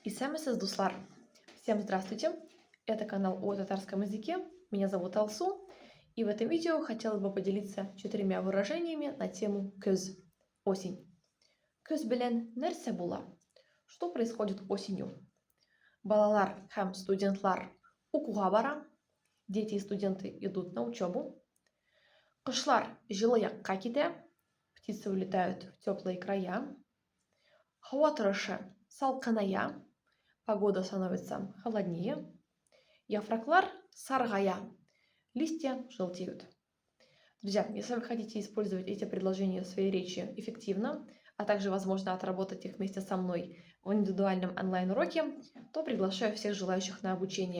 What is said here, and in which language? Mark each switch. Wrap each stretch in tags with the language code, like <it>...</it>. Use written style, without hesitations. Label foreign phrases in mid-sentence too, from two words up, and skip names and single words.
<tt>Исемесес Дуслар.</tt> <ru>Всем здравствуйте! Это канал о татарском языке. Меня зовут Алсу. И в этом видео хотела бы поделиться 4 выражениями на тему көз – осень.</ru> <tt>Көз белән нәрсә була?</tt> <ru>Что происходит осенью?</ru> <tt>Балалар һәм студентлар укуга бара.</tt> <ru>Дети и студенты идут на учебу.</ru> <tt>Кошлар җылы якка китә.</tt> <ru>Птицы улетают в теплые края.</ru> <tt>Һава торышы салкыная.</tt> <ru>Погода становится холоднее.</ru> <tt>Яфраклар саргая.</tt> <ru>Листья желтеют. Друзья, если вы хотите использовать эти предложения в своей речи эффективно, а также, возможно, отработать их вместе со мной в индивидуальном онлайн-уроке, то приглашаю всех желающих на обучение.</ru>